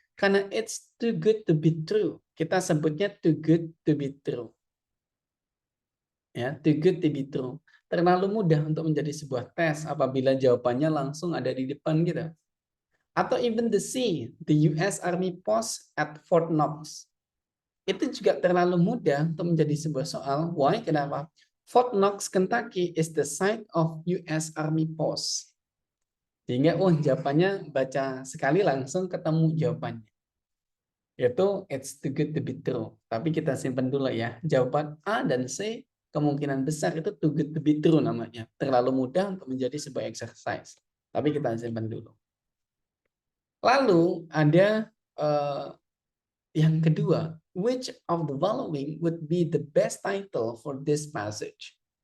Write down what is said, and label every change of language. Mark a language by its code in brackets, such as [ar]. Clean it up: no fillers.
[id] Karena [en] it's too good to be true. [id] Kita sebutnya [en] too good to be true. [id] Ya, [en] too good to be true. [id] Terlalu mudah untuk menjadi sebuah tes apabila jawabannya langsung ada di depan kita. Atau [en] even the C, the US Army Post at Fort Knox. [id] Itu juga terlalu mudah untuk menjadi sebuah soal. [en] Why? [id] Kenapa? [en] Fort Knox, Kentucky is the site of US Army Post. [id] Sehingga, jawabannya baca sekali langsung ketemu jawabannya. Yaitu, [en] it's too good to be true. [id] Tapi kita simpan dulu ya. Jawaban A dan C, kemungkinan besar itu [en] too good to be true [id] namanya. Terlalu mudah untuk menjadi sebuah exercise. Tapi kita simpan dulu. Lalu, ada yang kedua, [en] which of the following would be the best title for this passage?